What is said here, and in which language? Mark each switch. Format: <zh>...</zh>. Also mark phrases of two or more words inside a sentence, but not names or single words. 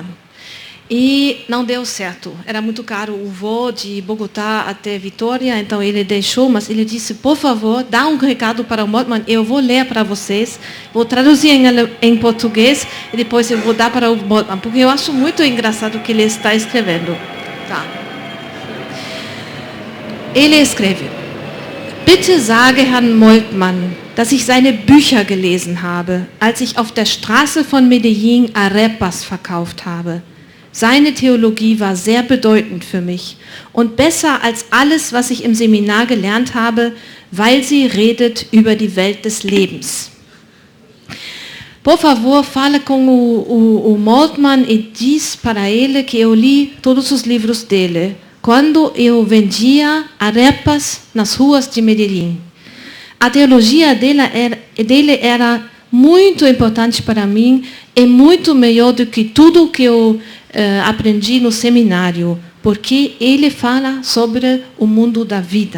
<pt>E não deu certo, era muito caro o voo de Bogotá até Vitória, então ele deixou, mas ele disse, por favor, dá um recado para o Moltmann, eu vou ler para vocês, vou traduzir em português e depois eu vou dar para o Moltmann, porque eu acho muito engraçado o que ele está escrevendo. Tá. Ele escreve:</pt> <de>Bitte sage Herrn Moltmann, dass ich seine Bücher gelesen habe, als ich auf der Straße von Medellín Arepas verkauft habe. Seine Theologie war sehr bedeutend für mich und besser als alles, was ich im Seminar gelernt habe, weil sie redet über die Welt des Lebens.</de> <pt>Por favor, fale com o Moltmann e diz para ele que eu li todos os livros dele, quando eu vendia arepas nas ruas de Medellín. A teologia dele era muito importante para mim e muito melhor do que tudo que eu aprendi no seminário, porque ele fala sobre o mundo da vida.</pt>